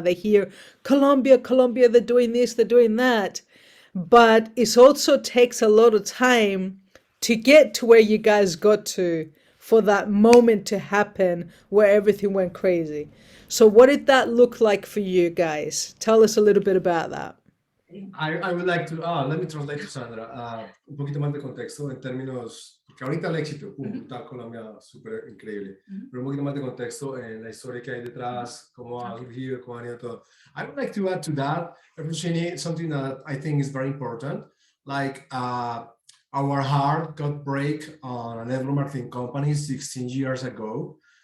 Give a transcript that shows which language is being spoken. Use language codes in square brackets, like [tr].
[en] They hear Colombia, they're doing this, they're doing that, but it also takes a lot of time to get to where you guys got to, for that moment to happen where everything went crazy. So what did that look like for you guys? Tell us a little bit about that. I would like to, let me translate to Sandra, [es] un poquito más de contexto en términos, porque ahorita el éxito, está Colombia súper increíble, pero un poquito más de contexto en la historia que hay detrás, cómo ha surgido, cómo ha ido todo. [en] I would like to add to that, Efrosini, something that I think is very important, like, our heart got break on a network marketing company 16 years ago.